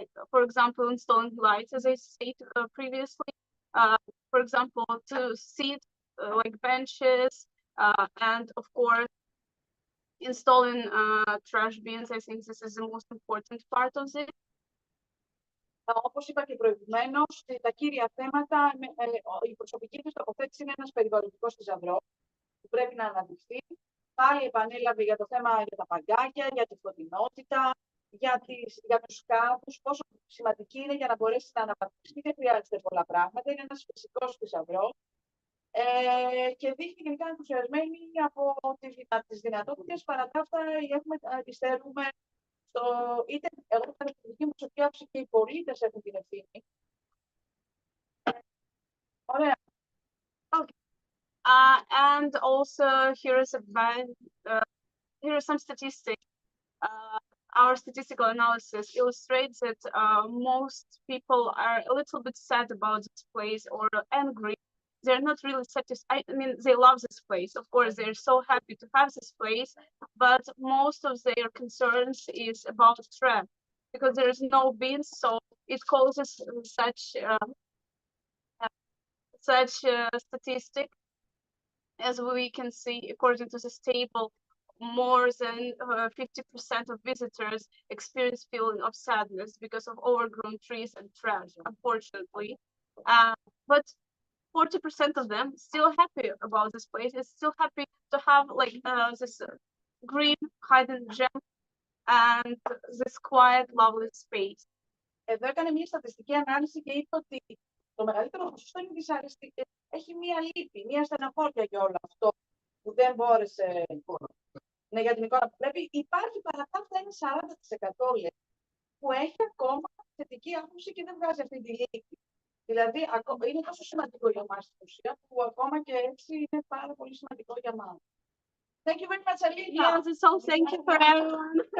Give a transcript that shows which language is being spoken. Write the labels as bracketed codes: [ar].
[en] For example, installing lights, as I said previously, for example, to sit like benches, and of course, installing trash bins. I think this is the most important part of it. [el] Όπως είπα και προηγουμένως, τα κύρια θέματα, η προσωπική τους τοποθέτηση είναι ένας περιβαλλοντικός θησαυρός που πρέπει να αναδειχθεί. Πάλι επανέλαβε για το θέμα για τα παγκάκια, για τη φωτεινότητα, για τους κάδους, πόσο σημαντική είναι για να μπορέσει να αναπτυχθεί, δεν χρειάζεται πολλά πράγματα. Είναι ένας φυσικός θησαυρός. Και δείχνει γενικά ενθουσιασμένη από τις δυνατότητες. Παρά τα αυτά, υστερούμε είτε εγώ την δική μου άποψη και οι πολίτες έχουν την ευθύνη. Ωραία. [en] Okay. And also here is here are some statistics. Our statistical analysis illustrates that most people are a little bit sad about this place or angry. They're not really satisfied. I mean, they love this place. Of course, they're so happy to have this place, but most of their concerns is about trash because there is no bins, so it causes such statistic. As we can see, according to this table, more than 50% of visitors experience feeling of sadness because of overgrown trees and trash, unfortunately. But 40% of them still happy about this place. It's still happy to have like this green hidden gem and this quiet, lovely space. [el] Εδώ έκανε μια στατιστική ανάλυση και είπε ότι το μεγαλύτερο ποσοστό είναι δυσαρεστικό. Έχει μια λύπη, μια στεναχώρια για όλο αυτό που δεν μπόρεσε. Ναι, για την εικόνα που πρέπει. Υπάρχει παρά τα αυτά ένα 40% λέει, που έχει ακόμα θετική άποψη και δεν βγάζει αυτή τη λύπη. Δηλαδή, είναι τόσο σημαντικό για εμάς στην ουσία, που ακόμα και έτσι είναι πάρα πολύ σημαντικό για εμάς. [en] Thank you very much, Alina. Yes, so thank you for everyone.